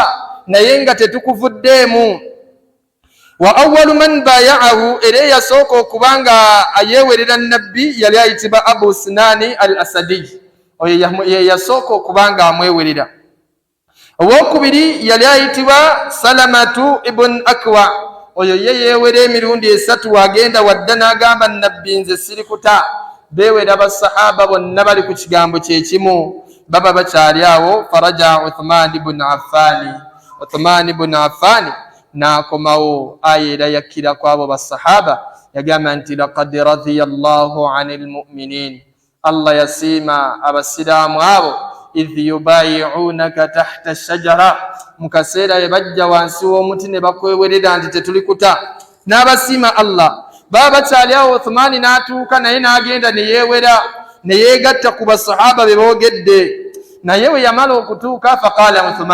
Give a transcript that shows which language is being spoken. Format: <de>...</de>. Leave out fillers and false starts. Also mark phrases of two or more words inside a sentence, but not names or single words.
<lg>naye nga tetukuvuddeemu</lg> <ar>وأول من بايعه</ar> <lg>era yasooka okubanga ayewerera nabbi yali ayitibwa Abu Sinani al Asadi oyo ye yasooka okubanga amwewerera owokubiri yali ayitibwa Salamatu ibn Akwa oyo ye yeewera emirundi 3 wagenda wadda n'agamba nabbi nze sirikuta beewera basahaba bonna bali ku kigambo kyekimu baba bakyali awo faraja Uthman ibn Affan n'akomawo ayera yakira kwabo basahaba yagamba nti</lg> <ar>لقد رضي الله عن</ar> <lg>mu'minin Allah yasiima abasiraamu abo</lg> <ar>إذ يبايعونك تحت الشجرة</ar> <lg>mukaseera yebajja wansi w'omuti ne bakwewerera nti tetulikuta n'abasiima Allah baba bakyali awo Uthmani n'atuuka naye n'agenda ne yeewera ne yeegatta ku basahaba be boogedde naye we yamala okutuuka faqala</lg>